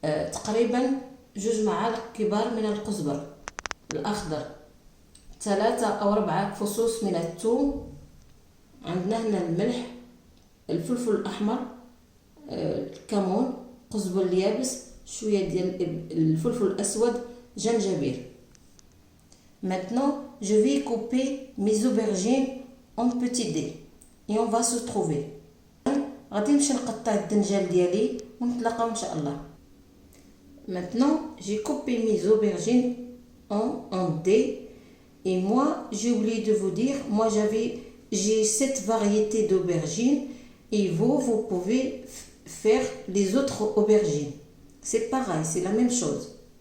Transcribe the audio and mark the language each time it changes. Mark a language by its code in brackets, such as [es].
[ar] تقريبا 2 معالق كبار من الكزبر الاخضر، 3 أو 4 فصوص من الثوم. عندنا هنا الملح، الفلفل الاحمر، الكمون، قزبر اليابس، شويه ديال الفلفل الاسود، جنجبيل. [fr] Maintenant, je vais couper mes aubergines en petits dés et on va se trouver. [ar] غادي نمشي نقطع الدنجال ديالي ونتلاقاو ان شاء الله. [fr] Maintenant, j'ai coupé mes aubergines en dés. Et moi, j'ai oublié de vous dire, j'ai 7 variétés d'aubergines et vous pouvez faire les autres aubergines. C'est pareil, c'est la même chose.